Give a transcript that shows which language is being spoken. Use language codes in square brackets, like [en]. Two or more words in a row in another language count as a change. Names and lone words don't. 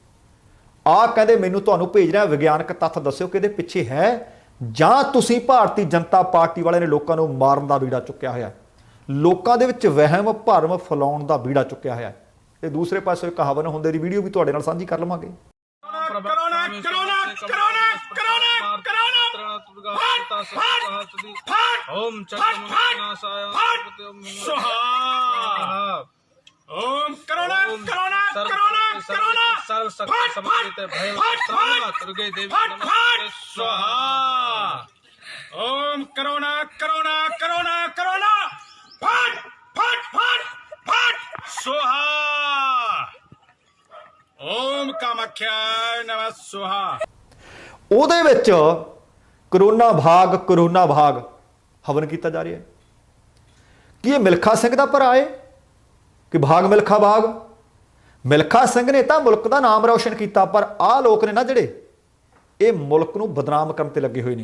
[pa] ਆਹ ਕਹਿੰਦੇ ਮੈਨੂੰ ਤੁਹਾਨੂੰ ਭੇਜ ਰਿਹਾ ਵਿਗਿਆਨਕ ਤੱਥ, ਦੱਸਿਓ ਕਿ ਇਹਦੇ ਪਿੱਛੇ ਹੈ ਜਾਂ ਤੁਸੀਂ ਭਾਰਤੀ ਜਨਤਾ ਪਾਰਟੀ ਵਾਲਿਆਂ ਨੇ ਲੋਕਾਂ ਨੂੰ ਮਾਰਨ ਦਾ ਬੀੜਾ ਚੁੱਕਿਆ ਹੋਇਆ, ਲੋਕਾਂ ਦੇ ਵਿੱਚ ਵਹਿਮ ਭਰਮ ਫੈਲਾਉਣ ਦਾ ਬੀੜਾ ਚੁੱਕਿਆ ਹੋਇਆ। ਤੇ ਦੂਸਰੇ ਪਾਸੇ ਇੱਕ ਹਵਨ ਹੁੰਦੇ ਦੀ ਵੀਡੀਓ ਵੀ ਤੁਹਾਡੇ ਨਾਲ ਸਾਂਝੀ ਕਰ ਲਵਾਂਗੇ। [sa] ओम करुणा करुणा करुणा करुणा सर्व शक्ति समन्वित भय दुर्गे देवी नमस्ते स्वाहा। ओम करुणा करुणा करुणा करुणा फट फट फट फट स्वाहा। ओम कामाख्या नमः स्वाहा। [pa] ਉਹਦੇ ਵਿੱਚ ਕਰੋਨਾ ਭਾਗ ਹਵਨ ਕੀਤਾ ਜਾ ਰਿਹਾ ਹੈ। ਕੀ ਇਹ ਮਿਲਖਾ ਸਿੰਘ ਦਾ ਭਰਾ ਹੈ ਕਿ ਮਿਲਖਾ ਬਾਗ? ਮਿਲਖਾ ਸਿੰਘ ਨੇ ਤਾਂ ਮੁਲਕ ਦਾ ਨਾਮ ਰੌਸ਼ਨ ਕੀਤਾ, ਪਰ ਆਹ ਲੋਕ ਨੇ ਨਾ ਜਿਹੜੇ, ਇਹ ਮੁਲਕ ਨੂੰ ਬਦਨਾਮ ਕਰਨ ਤੇ ਲੱਗੇ ਹੋਏ ਨੇ।